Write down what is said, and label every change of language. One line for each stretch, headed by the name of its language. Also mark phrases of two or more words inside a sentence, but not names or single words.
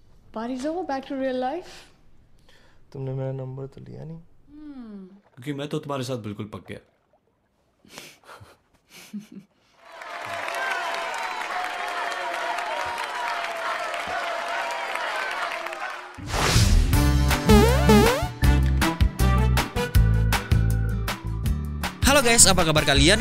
English: Party's over, back to real life.
Hindi: तुमने मेरा नंबर तो लिया नहीं। क्योंकि मैं तो तुम्हारे साथ बिल्कुल पक गया।
Indonesian: Halo guys, apa kabar kalian?